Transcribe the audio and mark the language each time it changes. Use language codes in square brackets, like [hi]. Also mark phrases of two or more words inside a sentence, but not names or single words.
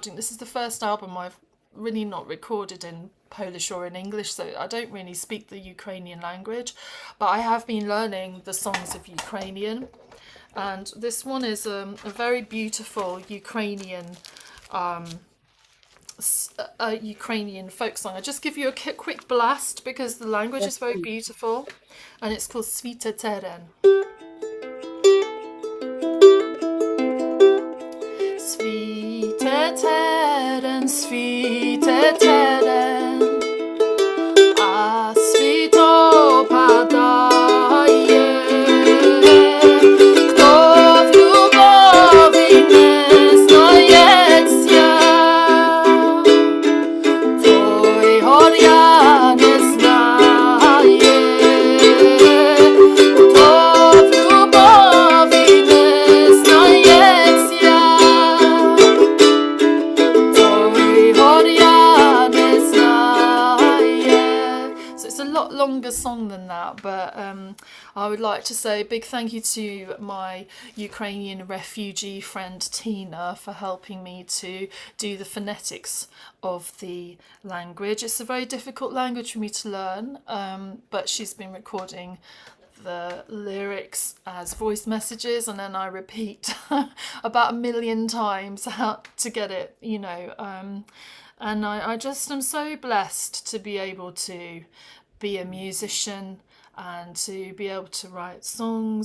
[en] This is the first album I've really not recorded in Polish or in English, so I don't really speak the Ukrainian language, but I have been learning the songs of Ukrainian. And this one is a very beautiful Ukrainian folk song. I just give you a quick blast because the language Yes, is very please. beautiful, and it's called Svite Teren. [uk] Цвіте терен, цвіте терен, а цвіт опадає. Хто в любові не знаєте, той горя не знає. Хто в любові не знається, той горя не знає. [en] So it's a lot longer song than that, but I would like to say a big thank you to my Ukrainian refugee friend Tina for helping me to do the phonetics of the language. It's a very difficult language for me to learn, but she's been recording the lyrics as voice messages, and then I repeat about a million times how to get it, and I just am so blessed to be able to be a musician and to be able to write songs.